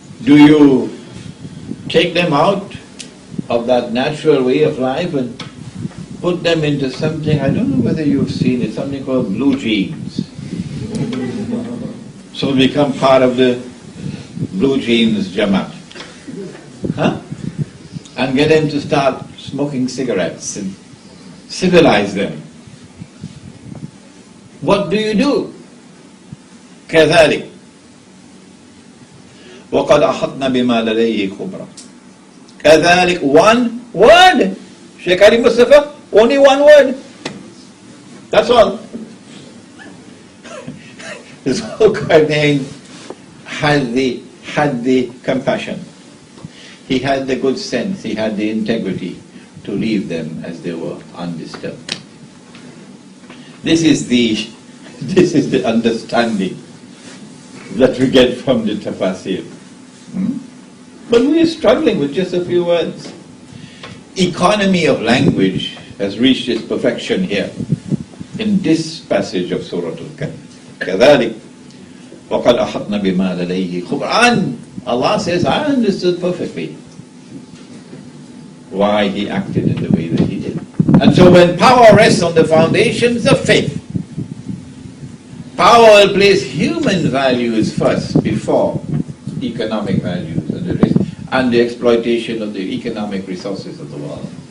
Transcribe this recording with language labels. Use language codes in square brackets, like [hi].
[en] Do you take them out of that natural way of life and put them into something, I don't know whether you've seen it, something called blue jeans. So become part of the blue jeans Jamaat. Huh? And get them to start smoking cigarettes and civilize them. What do you do? [ar] كذلك وقد أحطنا بما لديه خبرا. [en] كذلك, one word. Sheikh Ali Mustafa, only one word. That's all. Zulkarnain had the compassion. He had the good sense, he had the integrity to leave them as they were, undisturbed. This is the understanding that we get from the tafsir. But we are struggling with just a few words. Economy of language has reached its perfection here in this passage of Surah Al-Kahf. [ar] كذلك وقد أحطنا بما لديه خبرا. [en] Allah says, I understood perfectly why he acted in the way that he did. And so when power rests on the foundations of faith, power will place human values first before economic values and the exploitation of the economic resources of the world.